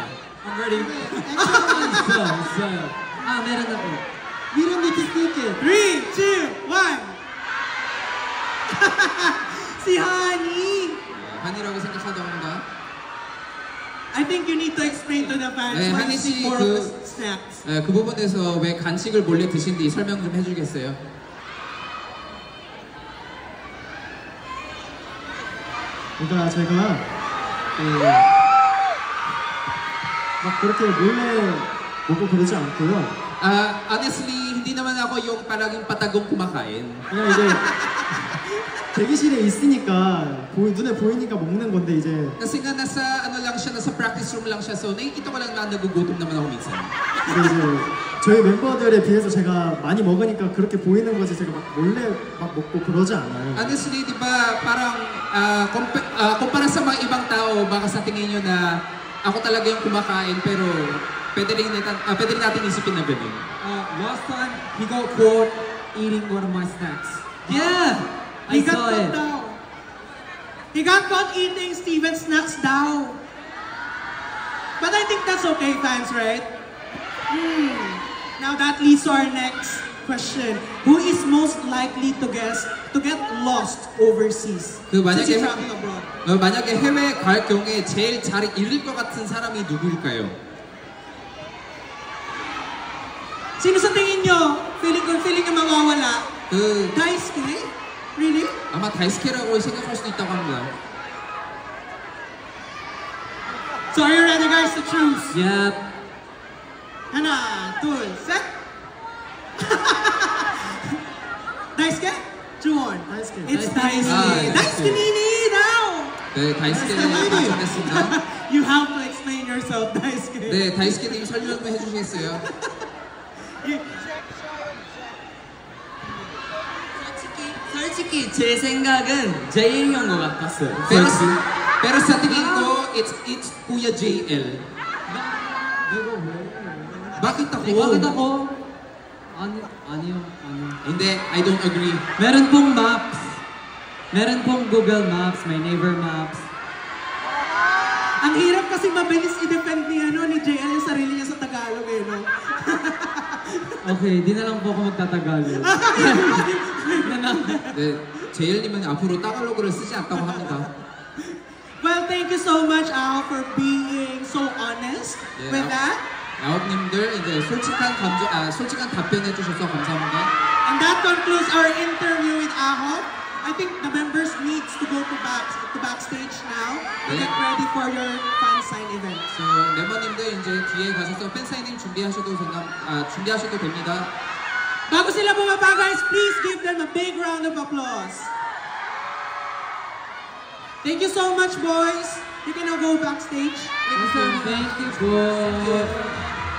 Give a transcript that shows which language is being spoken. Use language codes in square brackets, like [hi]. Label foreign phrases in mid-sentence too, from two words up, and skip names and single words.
[en] I'm ready. [ko] 있어요. [tl] meron ako. [en] We don't need to sneak it. [tl] 3, 2, 1. Si Honey. [ko] 한이라고 생각한다고 합니다. [en] I think you need to explain to the fans [ko] 네, [en] why [ko] 한이 [en] you see [ko] 씨 [en] more of the snacks. [ko] 그 부분에서 왜 간식을 몰래 드신지 설명 좀 해주겠어요? 그러니까 제가 막 그렇게 몰래 먹고 그러지 않고요. [tl] Honestly, hindi naman ako yung palaging patagong kumakain. [ko] 그냥 이제 대기실에 있으니까 눈에 보이니까 먹는 건데 이제 [tl] Kasi nga nasa ano lang siya, nasa practice room lang siya. So nakikita ko lang na nagugutom naman ako minsan. [ko] 근데 이제 저희 멤버들에 비해서 제가 많이 먹으니까 그렇게 보이는 거지 제가 막 몰래 막 먹고 그러지 않아요. [tl] Honestly, di ba, parang kumpara sa mga ibang tao, baka sa tingin nyo na ako talaga yung kumakain, pero pwede rin natin isipin na gano'n. [en] Last time, he got caught eating one of my snacks. Yeah! He I got saw caught it. down. He got caught eating Steven's snacks down. But I think that's okay, fans, right? Now that leads to our next question. Who is most likely to get lost overseas? [ko] 그 [en] Since [ko] 만약에 [en] he's traveling abroad. [ko] 만약에 해외 갈 경우에 제일 잘 잃을 것 같은 사람이 누구일까요? [tl] Sino sa tingin nyo? Feeling nyo mawawala? [ko] 그 [en] Daisuke? Really? [ko] 아마 다이스케라고 생각할 수도 있다고 합니다. [en] So are you ready, guys, to choose? Yep. [ko] 하나, 둘, 셋. Daisuke? Juwon. Daisuke. [en] It's Daisuke. Daisuke. Daisuke. Daisuke Nini now! [ko] 네, 다이스케를 맞춰냈습니다. [en] You have to explain yourself, Daisuke. [ko] 네, 다이스케님 설명 좀 해주시겠어요? 솔직히 제 생각은 제일 형것 같았어요. [tl] Pero sa tingin ko, it's Kuya JL. Bakit ako? Bakit ako? A니요. Hindi, [en] I don't agree. [tl] Meron pong maps. Meron pong Google Maps, may Naver Maps. Ang hirap kasi mabilis i-defend ni JL yung sarili niya sa Tagalog eh, no? Okay, di na lang po ako magtatagalog. [ko] 네, JL님은 앞으로 따갈로그를 쓰지 않다고 합니다. [en] Well, thank you so much, Al, for being so honest Yeah. with that. [ko] 야옥님들 이제 솔직한 답변해 주셔서 감사합니다. [en] And that concludes our interview with Aho. I think the members needs to go to backstage now to Yeah. get ready for your fan sign event. So, [ko] 멤버님들 이제 뒤에 가셔서 팬사인회 준비하셔도 됩니다. [tl] Bago sila bumaba, guys, [en] please give them a big round of applause. Thank you so much, boys. You can now go backstage. Thank you po.